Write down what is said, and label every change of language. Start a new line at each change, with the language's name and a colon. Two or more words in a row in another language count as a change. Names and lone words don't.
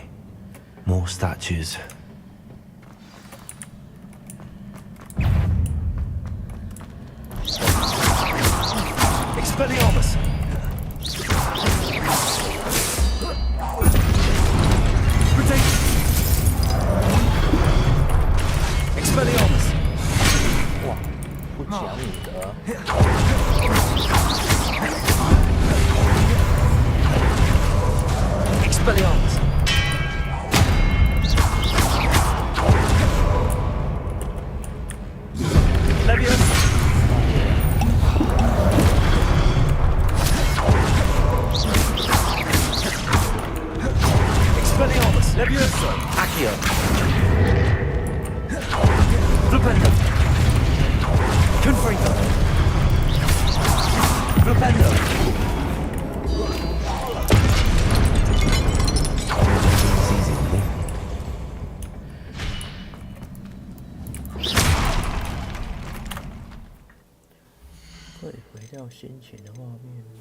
English: More statues. Expelliarmus! Protect! Expelliarmus!
Chinese: 哇，不讲武德。
English: Expelliarmus! Leviosa! Expelliarmus! Leviosa! Accio! Flipendo! Confringo! Flipendo!
Chinese: 可以回到先前的画面吗？